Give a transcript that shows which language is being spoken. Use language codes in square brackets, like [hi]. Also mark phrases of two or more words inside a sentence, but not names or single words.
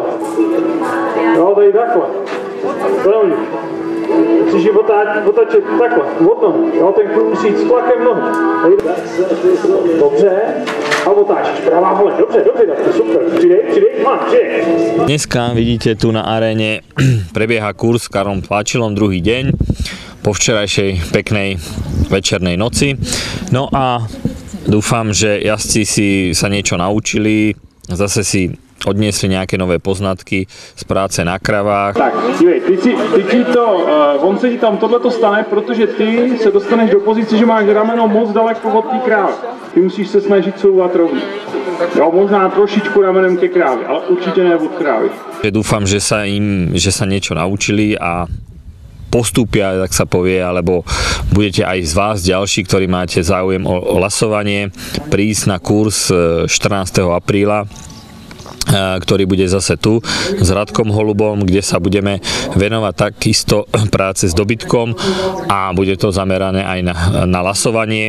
[cs] Jo, tady takhle. Velmi. Musíš ji otáčet takhle, od nohy. Jo, ten kluk musí jít s tlakem nohy. Dobře. A otáčíš, pravá hole. Dobře, to super. Přidej, [sk] Dneska vidíte tu na aréne prebieha kurz s Karlom Tlačilom druhý deň po včerajšej peknej večernej noci. No a dúfam, že jazdci si sa niečo naučili, zase si odniesli nějaké nové poznatky z práce na kravách. [cs] Tak, dívej, on se ti tam tohleto stane, protože ty se dostaneš do pozice, že máš rameno moc daleko od té krávy. Ty musíš se snažit couvat rovně. Jo, možná trošičku ramenem ke krávy, ale určitě ne od krávy. [sk] Dúfam, že sa niečo naučili a postúpia, tak sa povie, alebo budete aj z vás ďalší, ktorí máte záujem o lasovanie, prísť na kurz 14. apríla, ktorý bude zase tu s Radkom Holubom, kde sa budeme venovať takisto práce s dobytkom a bude to zamerané aj na lasovanie.